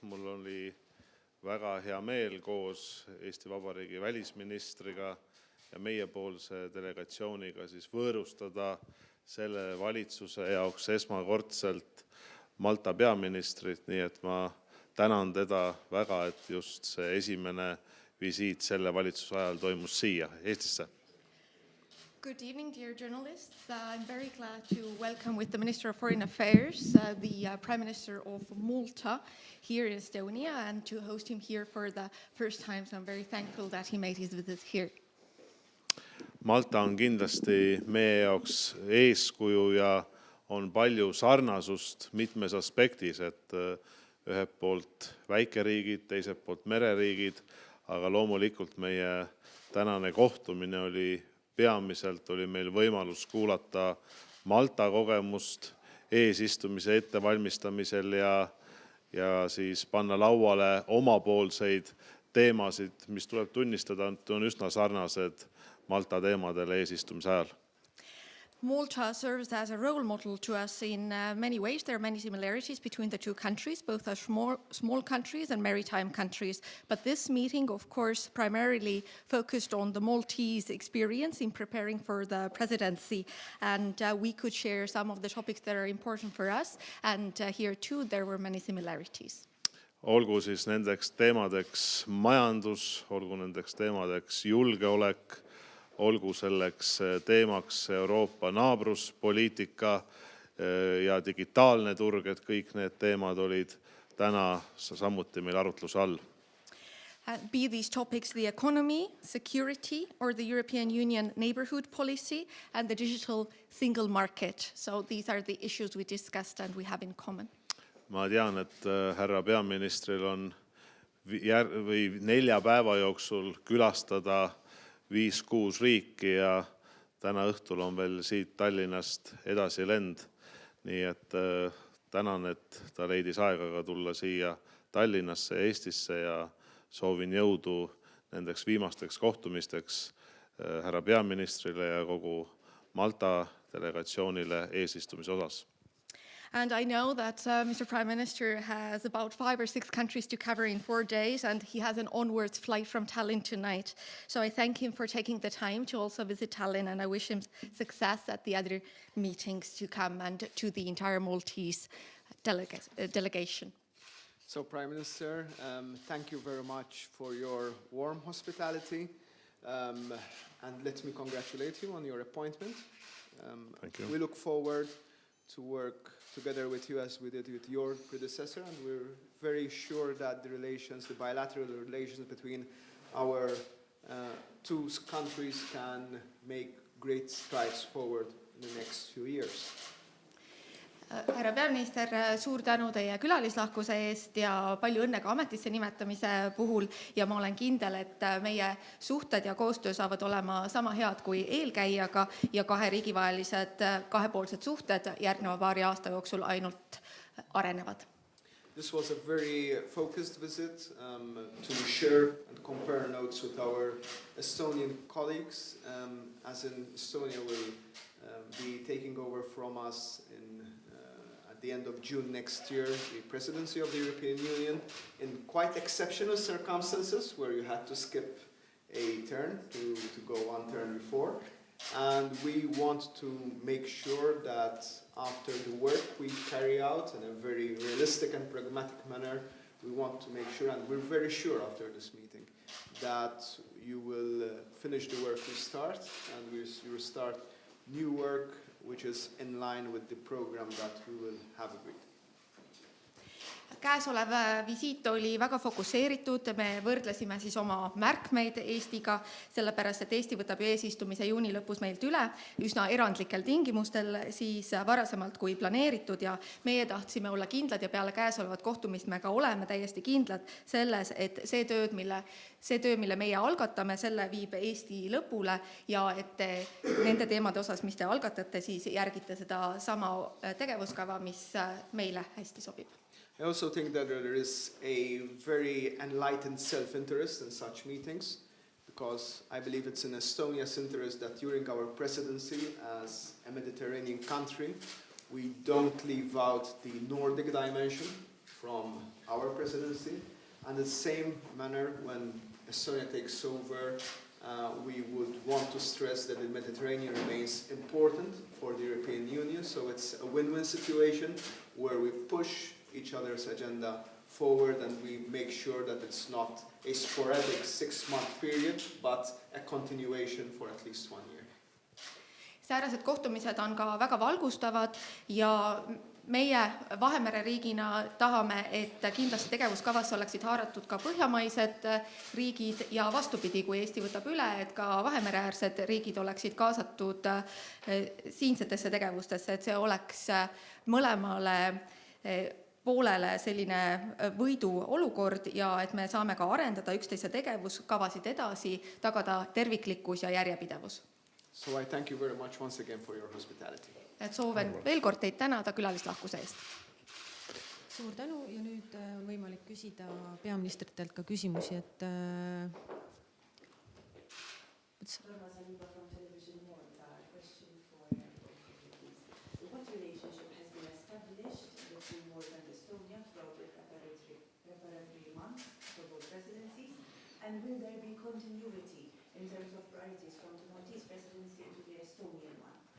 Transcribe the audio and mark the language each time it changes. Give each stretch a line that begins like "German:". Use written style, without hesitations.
Estonian: Mul oli väga hea meel koos Eesti Vabariigi välisministriga ja meiepoolse delegatsiooniga siis võõrustada selle valitsuse jaoks esmakordselt Malta peaministrit, nii et ma tänan teda väga, et just see esimene visiit selle valitsuse ajal toimus siia Eestisse.
English: Good evening, dear journalists. I'm very glad to welcome with the Minister of Foreign Affairs, the Prime Minister of Malta here in Estonia, and to host him here for the first time. So I'm very thankful that he made his visit here.
Estonian: Malta on kindlasti meie jaoks eeskuju ja on palju sarnasust mitmes aspektis, et ühelt poolt väikeriigid, teiselt poolt mereriigid, aga loomulikult meie tänane kohtumine peamiselt oli meil võimalus kuulata Malta kogemust eesistumise ettevalmistamisel ja siis panna lauale omapoolseid teemasid, mis tuleb tunnistada, on üsna sarnased Malta teemadele eesistumise ajal.
English: Malta serves as a role model to us in many ways. There are many similarities between the two countries, both are small countries and maritime countries. But this meeting, of course, primarily focused on the Maltese experience in preparing for the presidency. And we could share some of the topics that are important for us. And here too, there were many similarities.
Estonian: Olgu siis nendeks teemadeks majandus, olgu nendeks teemadeks julgeolek, olgu selleks teemaks Euroopa naabruspoliitika ja digitaalne turg, et kõik need teemad olid täna samuti meil arutluse all.
English: Be these topics the economy, security, or the European Union neighborhood policy and the digital single market. So these are the issues we discussed and we have in common.
Estonian: Ma tean, et härra peaministril on 4 päeva jooksul külastada 5-6 riiki ja täna õhtul on veel siit Tallinnast edasi lend. Nii et tänan, et ta leidis aega ka tulla siia Tallinnasse ja Eestisse ja soovin jõudu nendeks viimasteks kohtumisteks härra peaministrile ja kogu Malta delegatsioonile eesistumise osas.
English: And I know that Mr. Prime Minister has about 5 or 6 countries to cover in 4 days, and he has an onwards flight from Tallinn tonight. So I thank him for taking the time to also visit Tallinn, and I wish him success at the other meetings to come and to the entire Maltese delegation. So, Prime Minister, thank you very much for your warm hospitality, and let me congratulate you on your appointment. Thank you. We look forward to work together with you as we did with your predecessor, and we're very sure that the bilateral relations between our two countries can make great strides forward in the next few years.
Estonian: Härra peaminister, suur tänu teie külalislahkuse eest ja palju õnne ka ametisse nimetamise puhul ja ma olen kindel, et meie suhted ja koostöö saavad olema sama head kui eelkäijaga ja kahe riigivahelised kahepoolsed suhted järgneva paari aasta jooksul ainult arenevad.
English: This was a very focused visit to share and compare notes with our Estonian colleagues, as in Estonia will be taking over from us at the end of June next year, the presidency of the European Union, in quite exceptional circumstances where you had to skip a turn to go one turn before. And we want to make sure that after the work we carry out in a very realistic and pragmatic manner, we want to make sure, and we're very sure after this meeting, that you will finish the work we start, and you will start new work which is in line with the program that we will have agreed.
Estonian: Käesolev visiit oli väga fokusseeritud, me võrdlesime siis oma märkmeid Eestiga, sellepärast, et Eesti võtab eesistumise juuni lõpus meilt üle üsna erandlikel tingimustel siis varasemalt kui planeeritud ja meie tahtsime olla kindlad ja peale käesolevat kohtumist me ka oleme täiesti kindlad selles, et see töö, mille meie algatame, selle viib Eesti lõpule ja et nende teemade osas, mis te algatate, siis järgite seda sama tegevuskava, mis meile hästi sobib.
English: I also think that there is a very enlightened self-interest in such meetings because I believe it's in Estonia's interest that during our presidency as a Mediterranean country, we don't leave out the Nordic dimension from our presidency. And in the same manner, when Estonia takes over, we would want to stress that the Mediterranean remains important for the European Union. So it's a win-win situation where we push each other's agenda forward and we make sure that it's not a sporadic 6-month period, but a continuation for at least 1 year.
Estonian: Säärased kohtumised on ka väga valgustavad ja meie Vahemere riigina tahame, et kindlasti tegevuskavasse oleksid haaratud ka põhjamaised riigid ja vastupidi, kui Eesti võtab üle, et ka Vahemereäärsed riigid oleksid kaasatud siinsetesse tegevustesse, et see oleks mõlemale poolele selline võidu olukord ja et me saame ka arendada üksteise tegevuskavasid edasi, tagada terviklikkus ja järjepidevus.
English: So I thank you very much once again for your hospitality.
Estonian: Et sooven veel kord teid tänada külalislahkuse eest. Suur tänu ja nüüd on võimalik küsida peaministritelt ka küsimusi, et
English: What relationship has been established between Malta and Estonia throughout the preparatory months for both presidencies? And will there be continuity in terms of priorities from the Maltese presidency to the Estonian one?